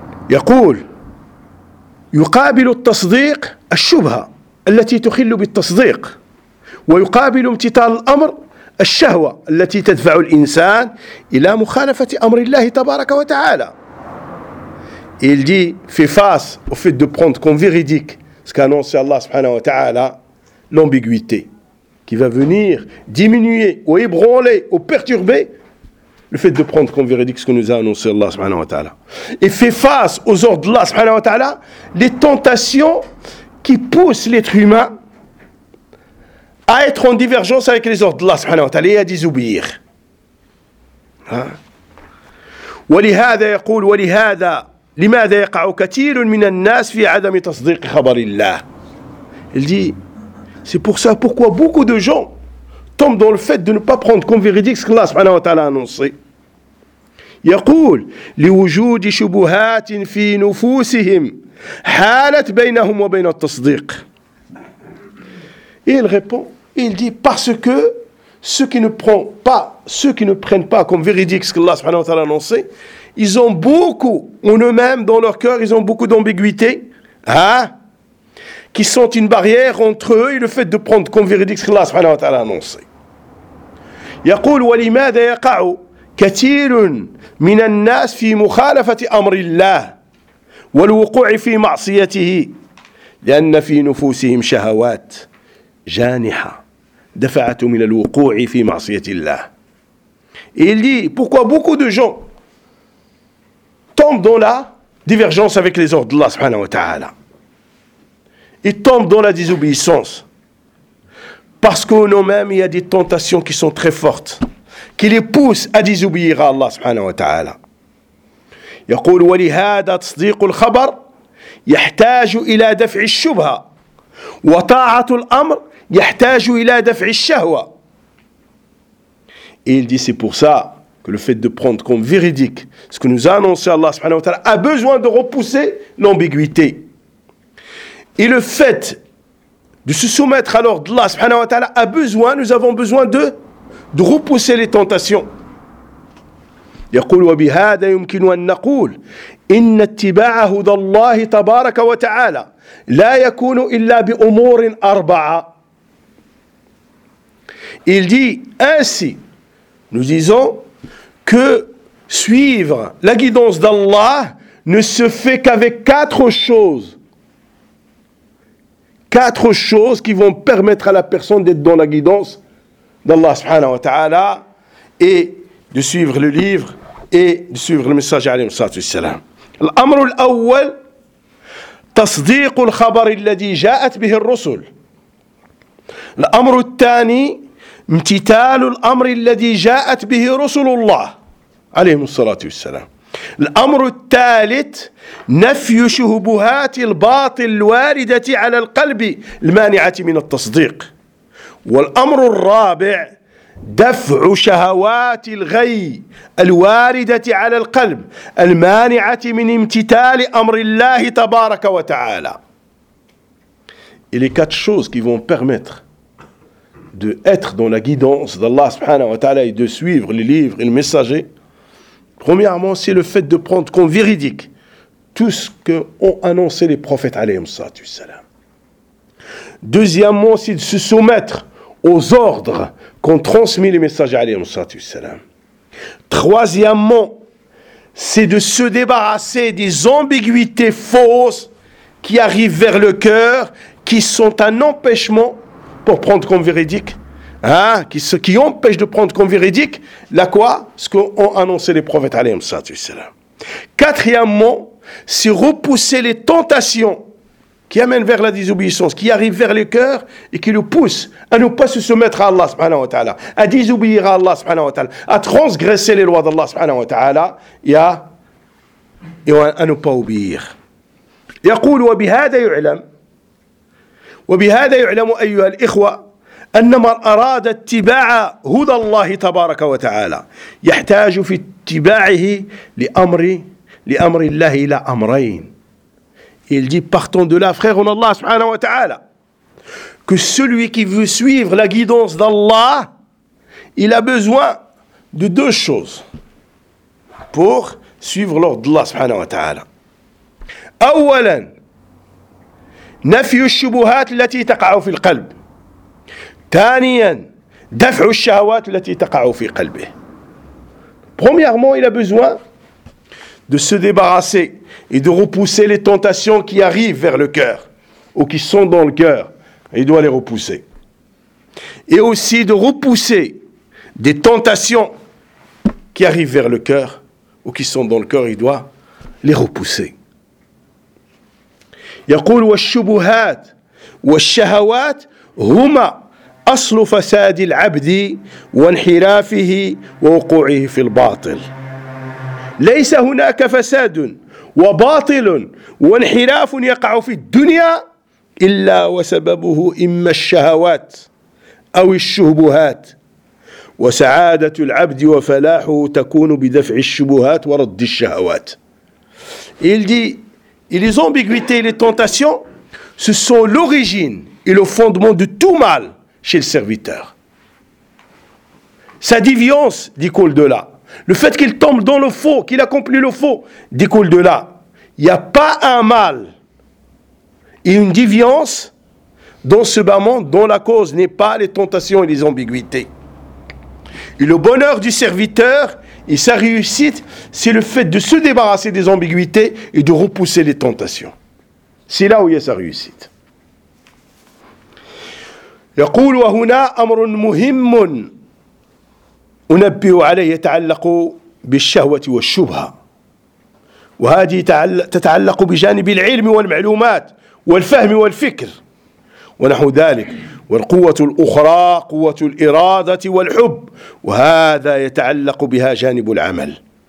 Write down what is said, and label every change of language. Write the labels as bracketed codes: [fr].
[ar] يقول يقابل التصديق الشبهة التي تخل بالتصديق ويقابل امتثال الأمر الشهوة التي تدفع الإنسان إلى مخالفة أمر الله تبارك وتعالى. [fr] Il dit, fait face au fait de prendre comme véridique ce qu'a annoncé Allah subhanahu wa ta'ala, l'ambiguïté qui va venir diminuer ou ébranler ou perturber le fait de prendre comme véridique ce que nous a annoncé Allah subhanahu wa ta'ala. Et fait face aux ordres d'Allah subhanahu wa ta'ala, les tentations qui poussent l'être humain à être en divergence avec les ordres d'Allah subhanahu wa ta'ala et à désobéir. [ar] ولهذا يقول ولهذا لماذا يقع كثير من الناس في عدم تصديق خبر الله. [fr] Il dit, c'est pour ça pourquoi beaucoup de gens tombent dans le fait de ne pas prendre comme véridique ce que Allah subhanahu wa ta'ala a annoncé. [ar] يقول لوجود شبهات في نفوسهم حالت بينهم وبين التصديق. [fr] Et il répond, il dit parce que ceux qui ne prennent pas comme véridique ce que Allah subhanahu wa ta'ala a annoncé, ils ont beaucoup en eux-mêmes dans leur cœur, ils ont beaucoup d'ambiguïté, hein, qui sont une barrière entre eux et le fait de prendre comme véridique ce que Allah subhanahu wa ta'ala a annoncé. [ar] يقول ولماذا يقع كثير من الناس في مخالفة أمر الله والوقوع في معصيته لأن في نفوسهم شهوات جانحة دفعتهم إلى الوقوع في معصية الله. [fr] Il dit pourquoi beaucoup de gens tombent dans la divergence avec les ordres d'Allah subhanahu wa ta'ala. Ils tombent dans la désobéissance parce qu'en nous-mêmes il y a des tentations qui sont très fortes qui les poussent à désobéir à Allah subhanahu wa ta'ala. [ar] يقول ولهذا تصديق الخبر يحتاج إلى دفع الشبهة وطاعة الأمر يحتاج إلى دفع الشهوة. [fr] Il dit c'est pour ça que le fait de prendre comme véridique ce que nous a annoncé Allah subhanahu wa ta'ala a besoin de repousser l'ambiguïté. Et le fait de se soumettre à l'ordre d'Allah subhanahu wa ta'ala a besoin, nous avons besoin de repousser les tentations. [ar] يقول وبهذا يمكن أن نقول إن اتباع هدى الله تبارك وتعالى لا يكون إلا بأمور أربعة. [fr] Il dit ainsi, nous disons que suivre la guidance d'Allah ne se fait qu'avec quatre choses qui vont permettre à la personne d'être dans la guidance d'Allah subhanahu wa ta'ala et de suivre le livre et de suivre le message alayhi salatu wassalam. [ar] L'amr al-awwal tasdiq al-khabar alladhi ja'at bihi ar-rusul. L'amr al-thani امتثال الأمر الذي جاءت به رسل الله عليهم الصلاة والسلام. الأمر الثالث نفي شبهات الباطل الواردة على القلب المانعة من التصديق. والأمر الرابع دفع شهوات الغي الواردة على القلب المانعة من امتثال أمر الله تبارك وتعالى. [fr] Il y a quatre choses qui vont permettre de être dans la guidance d'Allah subhanahu wa ta'ala et de suivre les livres et le messager. Premièrement, c'est le fait de prendre comme véridique tout ce qu'ont annoncé les prophètes alayhi salatu wassalam. Deuxièmement, c'est de se soumettre aux ordres qu'ont transmis les messagers alayhi salatu wassalam. Troisièmement, c'est de se débarrasser des ambiguïtés fausses qui arrivent vers le cœur, qui sont un empêchement pour prendre comme véridique, hein, qui empêche de prendre comme véridique la quoi, ce qu'ont annoncé les prophètes alayhim salatu wassalam. Quatrièmement, c'est repousser les tentations qui amènent vers la désobéissance, qui arrivent vers le cœur et qui nous poussent à ne pas se soumettre à Allah subhanahu wa ta'ala, à désobéir à Allah subhanahu wa ta'ala, à transgresser les lois d'Allah subhanahu wa ta'ala et à ne pas obéir. [ar] يقول وبهذا يعلم وبهذا يعلم أيها الإخوة أن من أراد اتباع هدى الله تبارك وتعالى يحتاج في اتباعه لأمر الله إلى أمرين. [fr] Il dit partons de là, frère en Allah subhanahu wa ta'ala, que celui qui veut suivre la guidance d'Allah, il a besoin de deux choses pour suivre l'ordre d'Allah subhanahu wa ta'ala. [ar] أولاً نفي الشبهات التي تقع في القلب. ثانيا دفع الشهوات التي تقع في قلبه. [fr] Premièrement, il a besoin de se débarrasser et de repousser les tentations qui arrivent vers le cœur ou qui sont dans le cœur. Il doit les repousser. Et aussi de repousser des tentations qui arrivent vers le cœur ou qui sont dans le cœur. Il doit les repousser. [ar] يقول والشبهات والشهوات هما أصل فساد العبد وانحرافه ووقوعه في الباطل. ليس هناك فساد وباطل وانحراف يقع في الدنيا إلا وسببه إما الشهوات أو الشبهات، وسعادة العبد وفلاحه تكون بدفع الشبهات ورد الشهوات. [fr] Il dit, les ambiguïtés et les tentations, ce sont l'origine et le fondement de tout mal chez le serviteur. Sa déviance découle de là. Le fait qu'il tombe dans le faux, qu'il accomplit le faux, découle de là. Il n'y a pas un mal et une déviance dans ce bas monde dont la cause n'est pas les tentations et les ambiguïtés. Et le bonheur du serviteur et sa réussite, c'est le fait de se débarrasser des ambiguïtés et de repousser les tentations. C'est là où il y a sa réussite. [ar] يقول وهنا أمر مهم أنبه عليه يتعلق بالشهوة والشبهة، وهذه تتعلق بجانب العلم والمعلومات والفهم والفكر ونحو ذلك، والقوة الأخرى قوة الإرادة والحب، وهذا يتعلق بها جانب العمل.